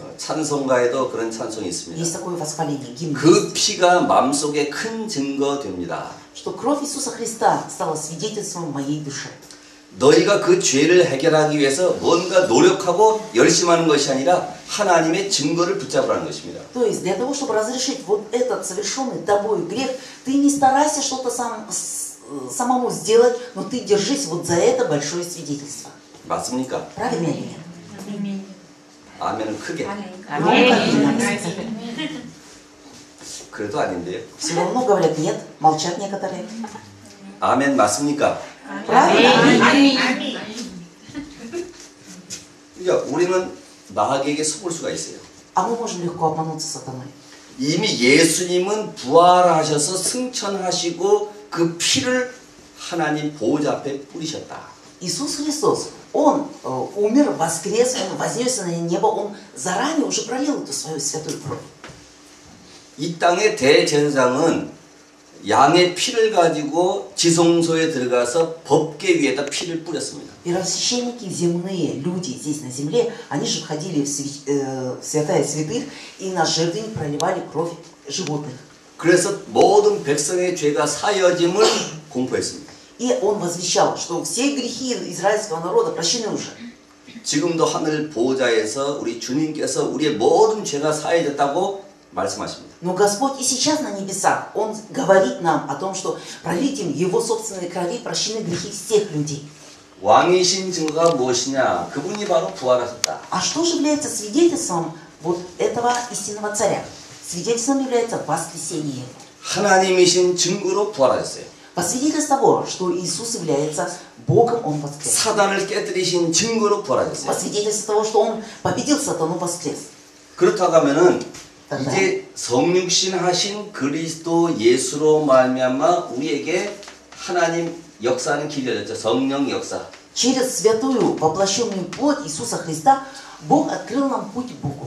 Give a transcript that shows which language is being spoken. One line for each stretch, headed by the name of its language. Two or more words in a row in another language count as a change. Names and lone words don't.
Korean: 찬송가에도 그런 찬송이 있습니다.
Russian: Есть такое восхваление, гимн.
Korean: 그 피가 마음속에 큰 증거 됩니다.
Russian: Что кровь Иисуса Христа стала свидетельством в моей душе.
Korean: 너희가 그 죄를 해결하기 위해서 뭔가 노력하고 열심히 하는 것이 아니라 하나님의 증거를 붙잡으라는 것입니다.
Russian: То есть для того, чтобы разрешить вот этот совершенный тобой грех, ты не старайся что-то самому сделать, но ты держись вот за это большое свидетельство.
Korean: 맞습니까?
Russian: Правильно или нет?
Korean: 아멘은 크게. 그래도 아닌데요.
Russian: Все равно говорят нет, молчат некоторые.
Korean: 아멘 맞습니까?
Russian: Правильно?
Korean: 그러니까 우리는 마귀에게 속을 수가 있어요.
Russian: А мы можем легко обмануться сатаной.
Korean: 이미 예수님은 부활하셔서 승천하시고 그 피를 하나님 보호자 앞에 뿌리셨다.
Russian: Иисус Христос, Он умер, воскрес, Он вознесся на небо, Он заранее уже пролил эту свою святую кровь.
Korean: 이 땅의 대제사장은 양의 피를 가지고 지성소에 들어가서 법궤 위에다 피를 뿌렸습니다.
Russian: Первосвященники, земные люди здесь на земле, они же входили в святая святых и на жертвенник проливали кровь животных.
Korean: 그래서 모든 백성의 죄가 사여짐을 공포했습니다.
Russian: И он возвещал, что все грехи израильского народа прощены уже.
Korean: 지금도 하늘 보호자에서 우리 주님께서 우리의 모든 죄가 사해졌다고 말씀하십니다.
Russian: Но Господь и сейчас на небесах, Он говорит нам о том, что пролитием Его собственной крови прощены грехи всех людей.
Korean: 왕이신 증거가 무엇이냐? 그분이 바로 부활하셨다.
Russian: А что же является свидетельством вот этого истинного царя? Свидетельством является воскресение Его.
Korean: 하나님이신 증거로 부활하셨어요.
Russian: По свидетельству того, что Иисус является Богом, Он воскрес.
Korean: 사단을 깨뜨리신 증거로
Russian: По
Korean: 부활하셨어요.
Russian: свидетельству того, что Он победил сатану, воскрес.
Korean: 그렇다고 하면은 이제 성육신 하신 그리스도 예수로 말미암아 우리에게 하나님 역사하는 길이 열렸죠. 성령 역사.
Russian: Через святую воплощенную плоть Иисуса Христа Бог открыл нам путь к Богу.